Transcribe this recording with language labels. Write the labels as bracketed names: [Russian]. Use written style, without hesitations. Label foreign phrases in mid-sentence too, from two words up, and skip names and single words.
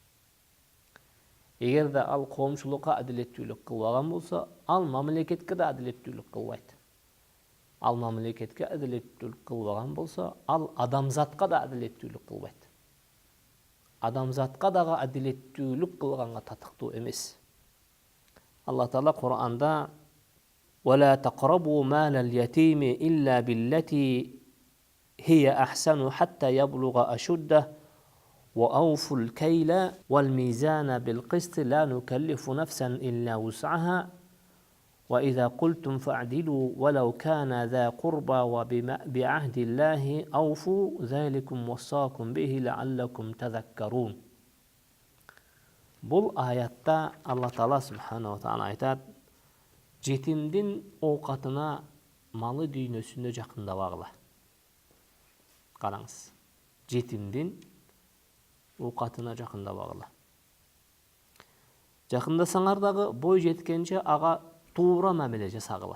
[Kyrgyz] Эгер да ал коомчулукка адилеттүүлүк кылбаган болсо, ал мамлекетке да адилеттүүлүк кылбайт. Ал мамлекетке адилеттүүлүк кылбаган болсо, ал адамзатка да адилеттүүлүк кылбайт. Адамзатка дагы адилеттүүлүк кылганга татыктуу эмес. [Arabic] Алла Таала Кур'анда ولا تقربوا مال اليتيم إلا بالتي هي أحسن حتى يبلغ أشده وأوفوا الكيل والميزان بالقسط لا نكلف نفسا إلا وسعها وإذا قلتم فاعدلوا ولو كان ذا قربى وبعهد الله أوفوا ذلكم وصاكم به لعلكم تذكرون. [Kyrgyz] Бұл аятта Алла Таала [Arabic] سبحانه وتعالى [Kyrgyz] айтат: жетимдин оокатына малы дүйнөсүндө жакындабагыла. Караңыз. Жетимдин оокатына жакындабагыла. Жакындасаңар дагы бой жеткенче ага туура мамиле жасагыла.